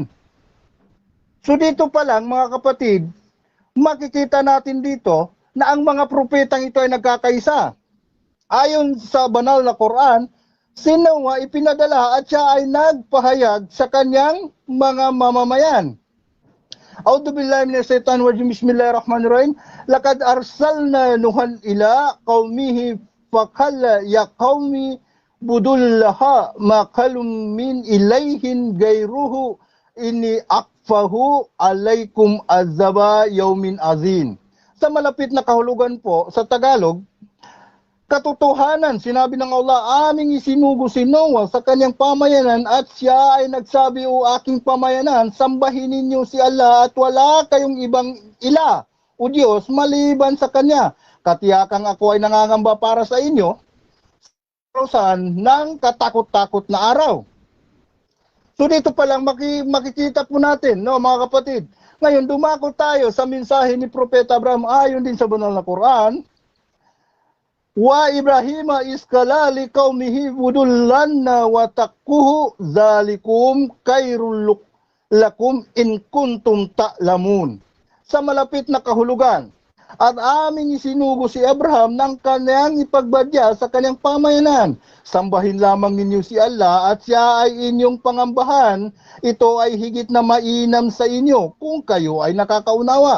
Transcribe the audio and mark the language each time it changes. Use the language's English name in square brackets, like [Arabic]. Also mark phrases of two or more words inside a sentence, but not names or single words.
[Filipino] So dito pa lang mga kapatid, makikita natin dito na ang mga propetang ito ay nagkakaisa. Ayon sa banal na Quran, si Noah ipinadala at siya ay nagpahayag sa kanyang mga mamamayan. [Arabic] أعوذ بالله من الشيطان الرجيم. بسم الله الرحمن الرحيم. لقد أرسلنا نوحا إلى قومه فقال يا قوم اعبدوا الله ما لكم من إله غيره إني أخاف عليكم عذاب يوم عظيم. [Filipino] Sa malapit na kahulugan po sa Tagalog, katotohanan, sinabi ng Allah, aming isinugo si Noah sa kanyang pamayanan at siya ay nagsabi, o aking pamayanan, sambahin ninyo si Allah at wala kayong ibang ila o Diyos maliban sa kanya. Katiyakang ako ay nangangamba para sa inyo ng katakot-takot na araw. So dito pa lang makikita po natin, no, mga kapatid. Ngayon, dumako tayo sa mensahe ni Propeta Abraham ayon din sa banal na Quran. [Arabic] وإبراهيم إذ قال لقومه اعبدوا الله واتقوه ذلكم خير لكم إن كنتم تعلمون. [Filipino] Sa malapit na kahulugan, at aming isinugo si Abraham ng kanyang ipagbadya sa kanyang pamayanan. Sambahin lamang ninyo si Allah at siya ay inyong pangambahan. Ito ay higit na mainam sa inyo kung kayo ay nakakaunawa.